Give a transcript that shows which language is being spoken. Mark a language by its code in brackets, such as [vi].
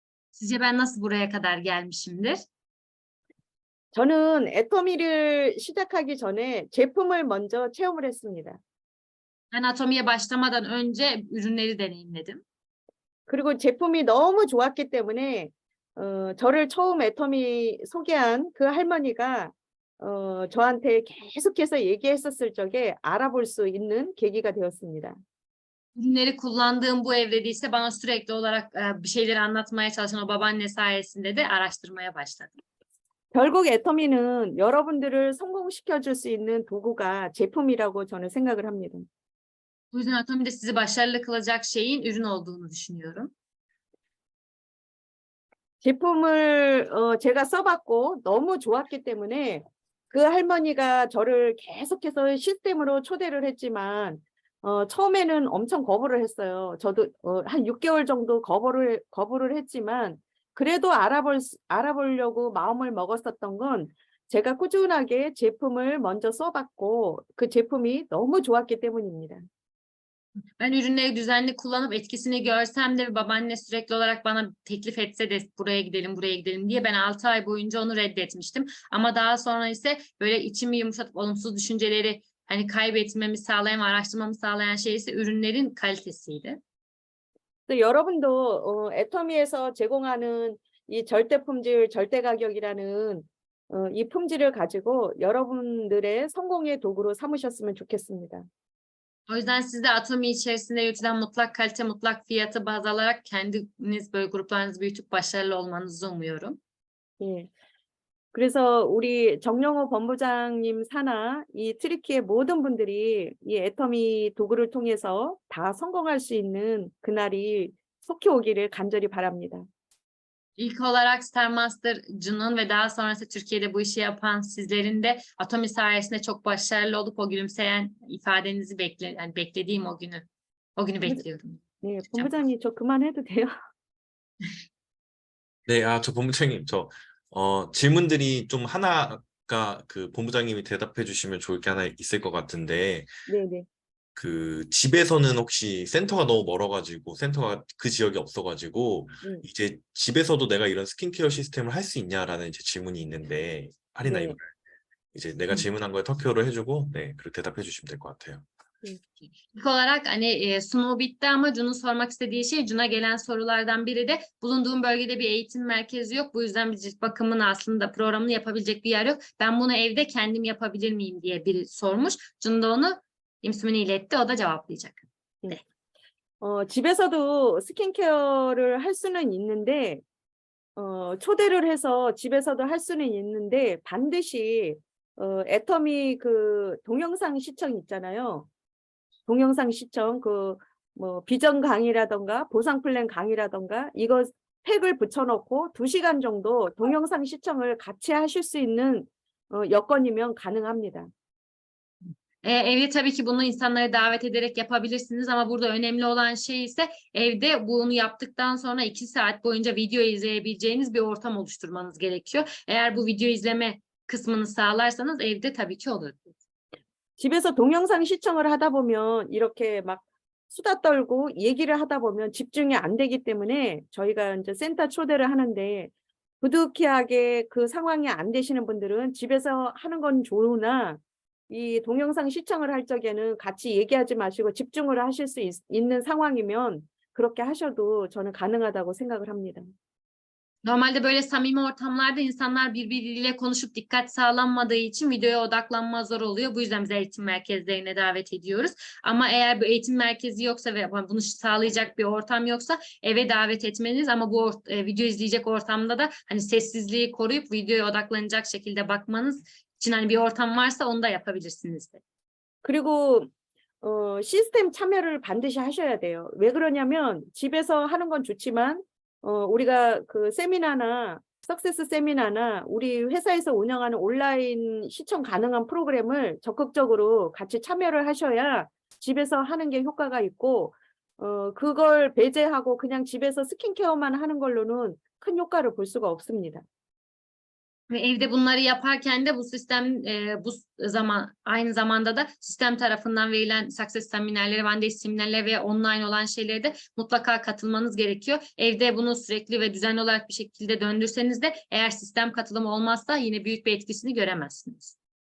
[tr] Sizce ben nasıl buraya kadar gelmişimdir? [ko] 저는 애터미를 시작하기 전에 제품을 먼저 체험을 했습니다. [tr] Ben atomiye başlamadan önce ürünleri deneyimledim. [ko] 그리고 제품이 너무 좋았기 때문에 저를 처음 애터미 소개한 그 할머니가 저한테 계속해서 얘기했었을 적에 알아볼 수 있는 계기가 되었습니다. [tr] Ürünleri kullandığım bu evredeyse bana sürekli olarak bir şeyleri anlatmaya çalışan o babaanne sayesinde de araştırmaya başladım. [ko] 결국 애터미는 여러분들을 성공시켜 줄 수 있는 도구가 제품이라고 저는 생각을 합니다. [tr] Bu yüzden atomide sizi başarılı kılacak şeyin ürün olduğunu düşünüyorum. [ko] 제품을 제가 써봤고 너무 좋았기 때문에 그 할머니가 저를 계속해서 시스템으로 초대를 했지만 처음에는 엄청 거부를 했어요. 저도 한 6개월 정도 거부를 했지만 그래도 알아보려고 마음을 먹었었던 건 제가 꾸준하게 제품을 먼저 써봤고 그 제품이 너무 좋았기 때문입니다. [tr] Ben ürünleri düzenli kullanıp etkisini görsem de babaanne sürekli olarak bana teklif etse de buraya gidelim, buraya gidelim diye ben 6 ay boyunca onu reddetmiştim. Ama daha sonra ise böyle içimi yumuşatıp olumsuz düşünceleri hani kaybetmemi sağlayan, araştırmamı sağlayan şey ise ürünlerin kalitesiydi. [ko] 또 여러분도 애터미에서 제공하는 이 절대 품질, 절대 가격이라는 이 품질을 가지고 여러분들의 성공의 도구로 삼으셨으면 좋겠습니다. [tr] O yüzden siz de Atomi içerisinde yürütülen mutlak kalite, mutlak fiyatı baz alarak kendiniz böyle gruplarınızı büyütüp başarılı olmanızı umuyorum. [ko] 예. 그래서 우리 정영호 본부장님 산하 이 트리키의 모든 분들이 이 애터미 도구를 통해서 다 성공할 수 있는 그날이 속히 오기를 간절히 바랍니다. [tr] İlk olarak Star Master'cının ve daha sonrası Türkiye'de bu işi yapan sizlerin de Atomi sayesinde çok başarılı olup o gülümseyen ifadenizi beklediğim o günü bekliyorum. [ko] 네, 본부장님 저 그만해도 돼요? 네, 저 본부장님, 질문들이 좀 하나가 그 본부장님이 대답해 주시면 좋을 게 하나 있을 것 같은데, 네네. 그 집에서는 혹시 센터가 너무 멀어가지고 센터가 그 지역에 없어가지고 이제 집에서도 내가 이런 스킨케어 시스템을 할 수 있냐라는 이제 질문이 있는데 할인아 네. 이거를 이제 내가 질문한 거에 터키어로 해주고 네 그렇게 대답해 주시면 될 것 같아요. [tr] İlk olarak hani sunumu bitti ama Cun'un sormak istediği şey, Cun'a gelen sorulardan biri de bulunduğum bölgede bir eğitim merkezi yok. Bu yüzden bir cilt bakımının aslında programını yapabilecek bir yer yok. Ben bunu evde kendim yapabilir miyim diye biri sormuş. Cun da onu imsümünü iletti. O da cevaplayacak. [ko] 네. 집에서도 스킨케어를 할 수는 있는데 초대를 해서 집에서도 할 수는 있는데 반드시 애터미 그 동영상 시청 있잖아요. 동영상 시청 뭐 비전 강의라던가 보상 플랜 강의라던가 이거 팩을 붙여놓고 2시간 정도 동영상 시청을 같이 하실 수 있는 여건이면 가능합니다. [tr] Evde tabii ki bunu insanları davet ederek yapabilirsiniz ama burada önemli olan şey ise evde bunu yaptıktan sonra 2 saat boyunca video izleyebileceğiniz bir ortam oluşturmanız gerekiyor. Eğer bu video izleme kısmını sağlarsanız evde tabii ki olur. [ko] 집에서 동영상 시청을 하다 보면 이렇게 막 수다 떨고 얘기를 하다 보면 집중이 안 되기 때문에 저희가 이제 센터 초대를 하는데 부득이하게 그 상황이 안 되시는 분들은 집에서 하는 건 좋으나 이 동영상 시청을 할 적에는 같이 얘기하지 마시고 집중을 하실 수 있는 상황이면 그렇게 하셔도 저는 가능하다고 생각을 합니다. [tr] Normalde böyle samimi ortamlarda insanlar birbiriyle konuşup dikkat sağlanmadığı için videoya odaklanma zor oluyor. Bu yüzden biz eğitim merkezlerine davet ediyoruz. Ama eğer bir eğitim merkezi yoksa ve bunu sağlayacak bir ortam yoksa eve davet etmeniz ama bu video izleyecek ortamda da hani sessizliği koruyup videoya odaklanacak şekilde bakmanız için hani bir ortam varsa onu da yapabilirsiniz. [ko] 그리고 시스템 참여를 반드시 하셔야 돼요. 왜 그러냐면 집에서 하는 건 좋지만 우리가 그 세미나나 석세스 세미나나 우리 회사에서 운영하는 온라인 시청 가능한 프로그램을 적극적으로 같이 참여를 하셔야 집에서 하는 게 효과가 있고 그걸 배제하고 그냥 집에서 스킨케어만 하는 걸로는 큰 효과를 볼 수가 없습니다. [tr] Ve evde bunları yaparken de bu sistem aynı zamanda da sistem tarafından verilen success seminerlere, one day seminerlere ve online olan şeylere de mutlaka katılmanız gerekiyor. Evde bunu sürekli ve düzenli olarak bir şekilde döndürseniz de eğer sistem katılımı olmazsa yine büyük bir etkisini göremezsiniz.